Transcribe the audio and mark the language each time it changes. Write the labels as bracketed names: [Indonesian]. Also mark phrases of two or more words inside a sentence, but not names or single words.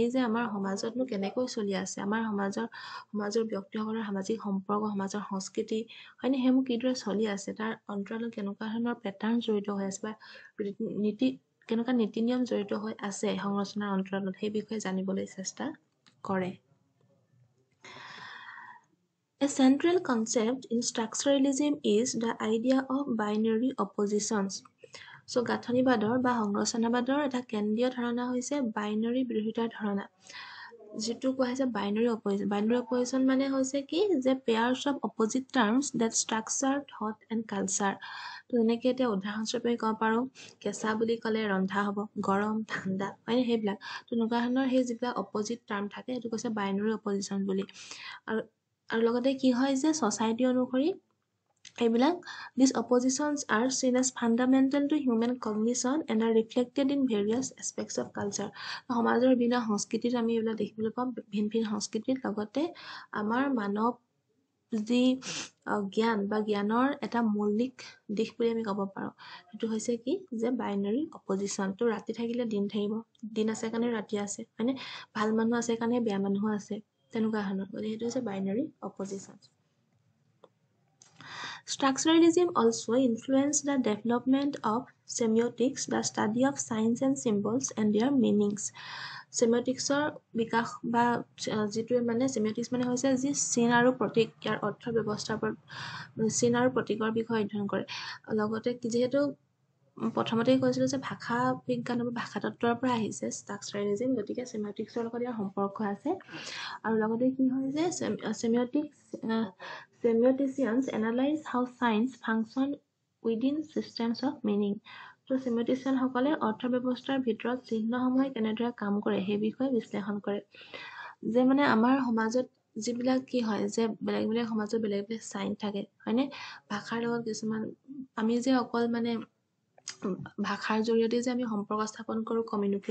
[Assamese] যে আমাৰ সমাজতনো কেনেকৈ চলি আছে আমাৰ সমাজৰ ব্যক্তিসকলৰ সামাজিক সম্পৰ্ক সমাজৰ সংস্কৃতি হয়নে সেইবোৰ কিদৰে চলি আছে তাৰ অন্তৰালত কেনেকুৱা ধৰণৰ পেটাৰ্ণ জড়িত হৈ আছে বা কেনেকুৱা নীতি নিয়ম জড়িত হৈ আছে সংৰচনাৰ অন্তৰালত সেই বিষয়ে জানিবলৈ চেষ্টা কৰে [English] A central concept in structuralism is the idea of binary oppositions. [Assamese] So গাঁথনিবাদৰ বা সংৰচনাবাদৰ এটা কেন্দ্ৰীয় ধাৰণা হৈছে বাইনাৰী বিৰোধিতাৰ ধাৰণা যিটো কোৱা হৈছে [English] binary opposition [Assamese] মানে হৈছে কি যে [English] pairs of opposite terms that structure thought and culture [Assamese] তো এনেকৈ এতিয়া উদাহৰণস্বৰূপে ক'ব পাৰোঁ কেঁচা বুলি ক'লে ৰন্ধা হ'ব গৰম ঠাণ্ডা হয়নে সেইবিলাক তো এনেকুৱা ধৰণৰ সেই যিবিলাক [English] opposite term [Assamese] থাকে সেইটো কৈছে [English] binary opposition [Assamese] বুলি আৰু লগতে কি হয় যে ছ'চাইটি অনুসৰি এইবিলাক these [English] oppositions are seen as fundamental to human cognition and are reflected in various aspects of culture [Assamese] সমাজৰ বিভিন্ন সংস্কৃতিত আমি এইবিলাক দেখিবলৈ পাওঁ ভিন সংস্কৃতিত লগতে আমাৰ মানৱ যি জ্ঞান বা জ্ঞানৰ এটা মৌলিক দিশ বুলি আমি ক'ব পাৰোঁ সেইটো হৈছে কি যে [English] binary opposition [Assamese] তো ৰাতি থাকিলে দিন থাকিব দিন আছে কাৰণে ৰাতি আছে হয়নে ভাল মানুহ আছে কাৰণে বেয়া মানুহো আছে তেনেকুৱা ধৰণৰ গতিকে সেইটো হৈছে [English] binary opposition Structuralism also influenced the development of semiotics, the study of signs and symbols and their meanings. [Assamese] Semioticsৰ বিকাশ বা যিটোৱে মানে semiotics মানে হৈছে যি চিন আৰু প্ৰতীক ইয়াৰ অৰ্থ ব্যৱস্থাৰ চিন আৰু প্ৰতীকৰ বিষয়ে অধ্যয়ন কৰে লগতে যিহেতু প্ৰথমতেই কৈছিলোঁ যে ভাষা বিজ্ঞান বা ভাষাতত্ত্বৰ পৰা আহিছে ষ্ট্ৰাকচাৰেলিজিম গতিকে semioticsৰ লগত ইয়াৰ সম্পৰ্ক আছে আৰু লগতে কি হয় যে [English] Semioticians analyze how signs function within systems of meaning. [Assamese] তো semioticianসকলে অৰ্থ ব্যৱস্থাৰ ভিতৰত চিহ্নসমূহে কেনেদৰে কাম কৰে সেই বিষয়ে বিশ্লেষণ কৰে যে মানে আমাৰ সমাজত যিবিলাক কি হয় যে বেলেগ বেলেগ সমাজত বেলেগ বেলেগ চাইন থাকে হয়নে ভাষাৰ লগত কিছুমান আমি যে অকল মানে ভাষাৰ জৰিয়তে যে আমি সম্পৰ্ক স্থাপন কৰোঁ কমিউনিকেট